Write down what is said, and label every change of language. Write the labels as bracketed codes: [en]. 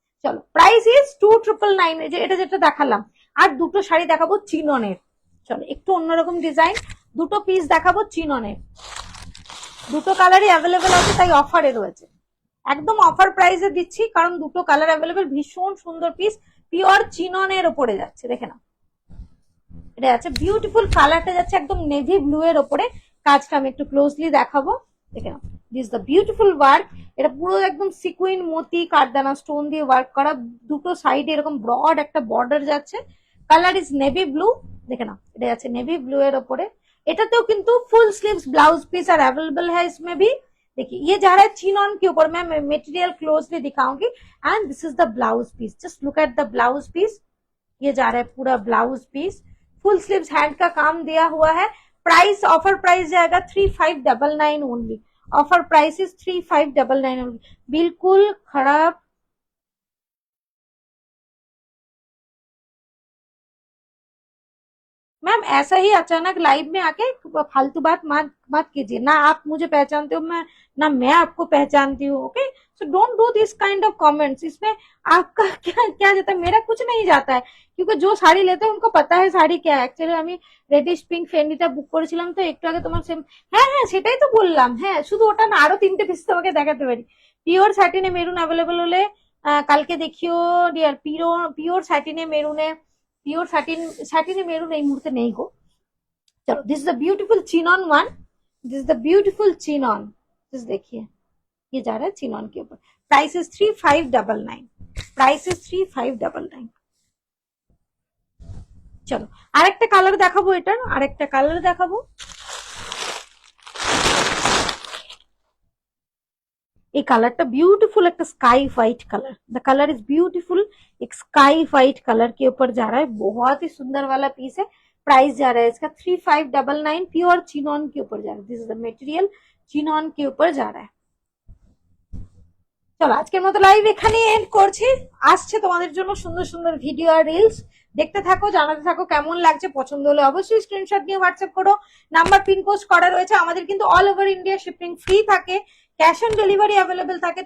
[bn] চলো price is 2999, যে এটা যেটা দেখালাম। আর দুটো শাড়ি দেখাবো চিননের, চলো একটু অন্যরকম ডিজাইন, দুটো পিস দেখাবো চিননের, দুটো কালারই অ্যাভেলেবেল আছে, তাই অফারে রয়েছে, একদম অফার প্রাইসে দিচ্ছি, কারণ দুটো কালার অ্যাভেলেবেল, ভীষণ সুন্দর পিস, পিওর চিননের ওপরে যাচ্ছে, দেখে নাও এটা আছে বিউটিফুল, কালারটা যাচ্ছে একদম নেভি ব্লু এর ওপরে, কাজটা আমি একটু ক্লোজলি দেখাবো, দেখে নাও [en] This the beautiful work. [bn] এটা পুরো একদম সিকুইন মোতি কাঠদানা স্টোন দিয়ে ওয়ার্ক করা, দুটো সাইডে এরকম ব্রড একটা বর্ডার যাচ্ছে, কালার ইজ নেভি ব্লু, দেখে নাও এটা যাচ্ছে নেভি ব্লু এর ওপরে। এটাতেও কিন্তু [hi] full sleeves blouse piece are available है, इसमें भी देखिए ये जा रहा है चिनॉन के ऊपर, मैं मटेरियल क्लोजली दिखाऊंगी। [en] and this is the blouse piece, just look at the blouse piece, [hi] ये जा रहा है पूरा blouse piece, full sleeves hand का काम दिया हुआ है। प्राइस ऑफर प्राइस जाएगा 3599 only. [en] Offer price is 3599 only. [hi] बिल्कुल खराब मैम, ऐसा ही अचानक लाइव में आके फालतू बात मत मत कीजिए। ना आप मुझे पहचानते हो, मैं ना मैं आपको पहचानती हूँ। Okay, [en] So don't do this kind of comments. [hi] इसमें आपका क्या क्या जाता है, मेरा कुछ नहीं जाता है, क्योंकि जो শাড়ি लेते हैं उनको पता है শাড়ি क्या है। [bn] অ্যাকচুয়ালি আমি রেডিশ পিঙ্ক ফেন্ডিটা বুক করেছিলাম, তো একটু আগে তোমার সেম, হ্যাঁ হ্যাঁ সেটাই তো বললাম। হ্যাঁ, শুধু ওটা না, আরো 3টে পিস তোমাকে দেখাতে পারি। পিওর স্যাটিনে মেরুন অ্যাভেলেবল হলে কালকে দেখিও ডিয়ার। পিওর স্যাটিনে মেরুনে, পিওর স্যাটিনে মেরুন এই মুহূর্তে নেই গো। [en] चलो, this is the beautiful chinon one. This is the beautiful chinon. [hi] This देखिए, ये जा रहा है चिनॉन के ऊपर। [en] Price is 3599। Price is 3599। [bn] চলো আরেকটা কালার দেখাবো, এটার আরেকটা কালার দেখাবো। এই কালারটা [hi] ब्यूटीफुल, একটা sky white colour. [en] the colour is beautiful, [hi] एक स्काई व्हाइट कलर के ऊपर जा रहा है। बहुत ही सुंदर वाला पीस है। प्राइस जा रहा है इसका 3599। प्योर चिनॉन के ऊपर जा रहा है। [en] this is the material, [hi] chinon के ऊपर जा रहा है। [bn] চলো আজকের মতো লাইভ এখানে এন্ড করছি। আসছে তোমাদের জন্য সুন্দর সুন্দর ভিডিও আর রিলস। দেখতে থাকো, জানাতে থাকো কেমন লাগছে। পছন্দ হলে অবশ্যই স্ক্রিনশট নিয়ে হোয়াটসঅ্যাপ করো। নাম্বার পিন পোস্ট করা রয়েছে। আমাদের কিন্তু all over India shipping free থাকে, ক্যাশ অন ডেলিভারি অ্যাভেলেবেল থাকে।